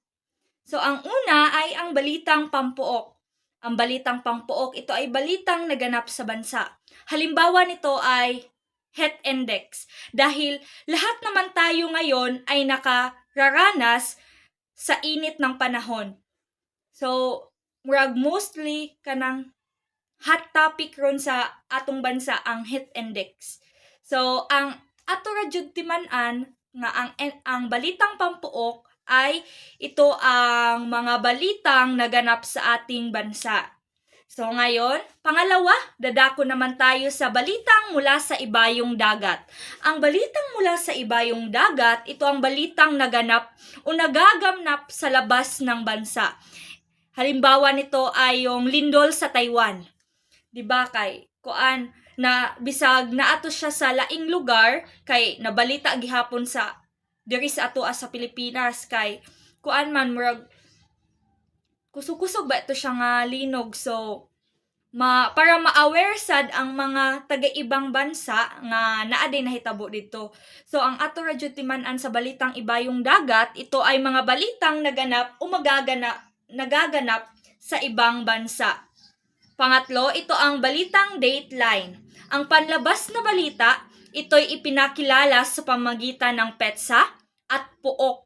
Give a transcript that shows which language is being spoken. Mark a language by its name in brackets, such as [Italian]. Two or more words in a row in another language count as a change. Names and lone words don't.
[Filipino] So, ang una ay ang balitang pampuok. Ang balitang pampuok, ito ay balitang naganap sa bansa. Halimbawa nito ay [English] health index. [Filipino] Dahil lahat naman tayo ngayon ay nakararanas sa init ng panahon. [Cebuano] So, mostly kanang [English] hot topic [Cebuano] ron sa atong bansa ang [English] health index. [Cebuano] So, ang ato ra jud timan-an nga [Filipino] ang balitang pampuok ay ito ang mga balitang naganap sa ating bansa. So ngayon, pangalawa, dadako naman tayo sa balitang mula sa ibayong dagat. Ang balitang mula sa ibayong dagat, ito ang balitang naganap o nagaganap sa labas ng bansa. Halimbawa nito ay yung lindol sa Taiwan. [Cebuano] Diba kay kuan na bisag naato siya sa laing lugar kay nabalita gihapon sa diri sa ato sa Pilipinas kay kuan man murag kusog-kusog ba ito siya nga linog. So para ma-aware sad ang mga taga-ibang bansa nga naa din nahitabo dito. So ang ato ra jud timan-an sa [Filipino] balitang ibayong dagat, ito ay mga balitang naganap o nagaganap sa ibang bansa. Pangatlo, ito ang balitang dateline. Ang panlabas na balita, ito'y ipinakilala sa pamamagitan ng petsa at puok.